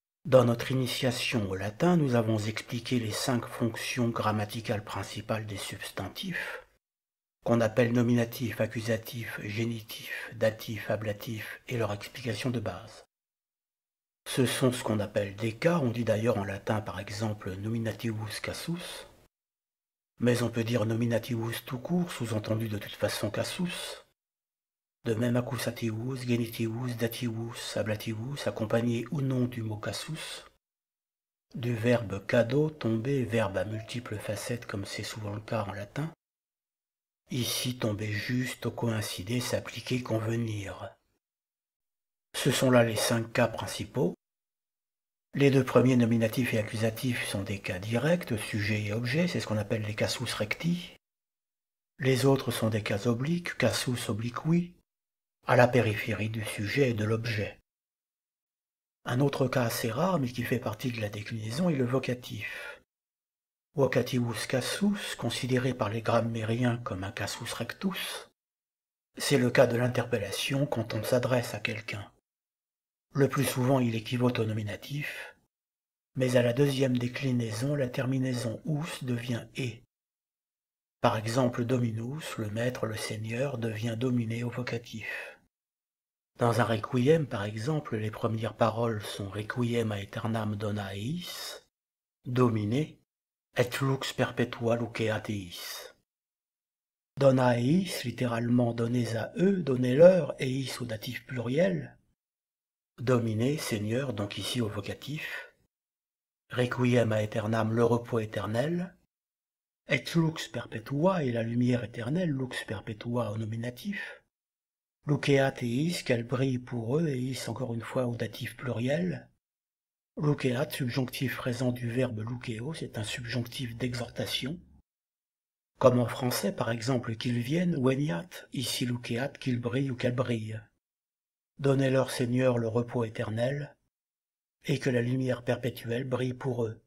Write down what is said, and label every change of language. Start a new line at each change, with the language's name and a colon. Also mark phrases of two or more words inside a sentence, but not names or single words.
French: Dans notre initiation au latin, nous avons expliqué les 5 fonctions grammaticales principales des substantifs, qu'on appelle nominatif, accusatif, génitif, datif, ablatif, et leur explication de base. Ce sont ce qu'on appelle des cas, on dit d'ailleurs en latin par exemple
Latin: nominativus casus,
French: mais on peut dire nominativus tout court, sous-entendu de toute façon casus. De même
Latin: accusativus, genitivus, dativus, ablativus,
French: accompagné ou non du mot casus, du verbe cado, tomber, verbe à multiples facettes comme c'est souvent le cas en latin. Ici tomber juste, coïncider, s'appliquer, convenir. Ce sont là les 5 cas principaux. Les 2 premiers, nominatifs et accusatifs, sont des cas directs, sujet et objet, c'est ce qu'on appelle les
Latin: casus recti.
French: Les autres sont des cas obliques,
Latin: casus obliqui,
French: à la périphérie du sujet et de l'objet. Un autre cas assez rare, mais qui fait partie de la déclinaison, est le vocatif.
Latin: Vocativus casus,
French: considéré par les grammairiens comme un
Latin: casus rectus,
French: c'est le cas de l'interpellation quand on s'adresse à quelqu'un. Le plus souvent, il équivaut au nominatif, mais à la deuxième déclinaison, la terminaison us devient et. Par exemple, dominus, le maître, le seigneur, devient dominé au vocatif. Dans un requiem, par exemple, les premières paroles sont
Latin: requiem aeternam dona eis, dominé, et lux perpetua luceat eis. Dona eis,
French: littéralement donnez à eux, donnez-leur, eis au datif pluriel. Dominé, Seigneur, donc ici au vocatif.
Latin: Requiem aeternam,
French: le repos éternel.
Latin: Et lux perpetua,
French: et la lumière éternelle,
Latin: lux perpetua
French: au nominatif.
Latin: Luceat eis,
French: qu'elle brille pour eux, eis encore une fois au datif pluriel. Luceat, subjonctif présent du verbe luceo, c'est un subjonctif d'exhortation. Comme en français, par exemple, qu'ils viennent, veniat, ici luceat, qu'ils brillent ou qu'elle brille. Donnez-leur, Seigneur, le repos éternel, et que la lumière perpétuelle brille pour eux.